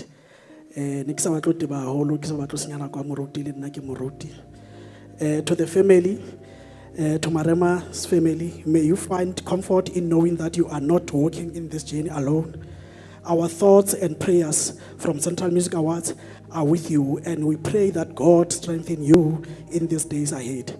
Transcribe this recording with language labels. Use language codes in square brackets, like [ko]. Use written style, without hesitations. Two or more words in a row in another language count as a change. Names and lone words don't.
[st] Ne ke sa batlo teba haholo, ke sa batlo senyana kwa moruti le nna ke moruti. [en] To the family, to Marema's family, may you find comfort in knowing that you are not walking in this journey alone. Our thoughts and prayers from Central Music Awards are with you, and we pray that God strengthen you in these days ahead.